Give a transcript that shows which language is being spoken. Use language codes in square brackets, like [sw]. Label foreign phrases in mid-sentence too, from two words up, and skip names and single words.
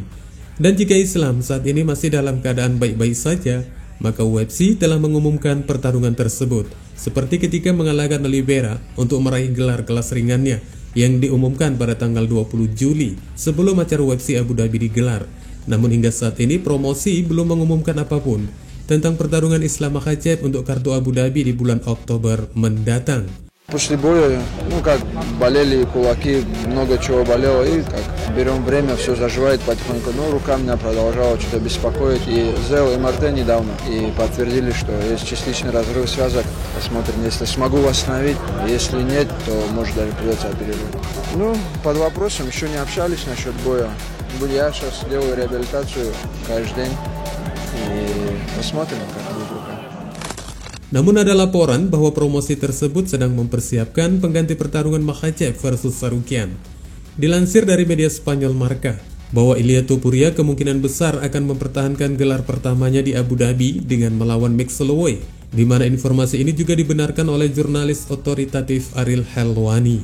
[id] Dan jika Islam saat ini masih dalam keadaan baik-baik saja, maka UFC telah mengumumkan pertarungan tersebut, seperti ketika mengalahkan Oliveira untuk meraih gelar kelas ringannya yang diumumkan pada tanggal 20 Juli sebelum acara UFC Abu Dhabi digelar. Namun hingga saat ini promosi belum mengumumkan apapun tentang pertarungan Islam Makhachev untuk kartu Abu Dhabi di bulan Oktober mendatang. [ru] После боя, как болели кулаки, много чего болело, и как берем время, все заживает потихоньку. Но рука меня продолжала что-то беспокоить. И сделал МРТ недавно, и подтвердили, что есть частичный разрыв связок. Посмотрим, если смогу восстановить. Если нет, то может даже придется оперировать. Под вопросом, еще не общались насчет боя. Я сейчас делаю реабилитацию каждый день, и посмотрим, как будет рука. [id] Namun ada laporan bahwa promosi tersebut sedang mempersiapkan pengganti pertarungan Makhachev versus Sarukian. Dilansir dari media Spanyol Marca, bahwa Ilia Topuria kemungkinan besar akan mempertahankan gelar pertamanya di Abu Dhabi dengan melawan Max Holloway, di mana informasi ini juga dibenarkan oleh jurnalis otoritatif Ariel Helwani.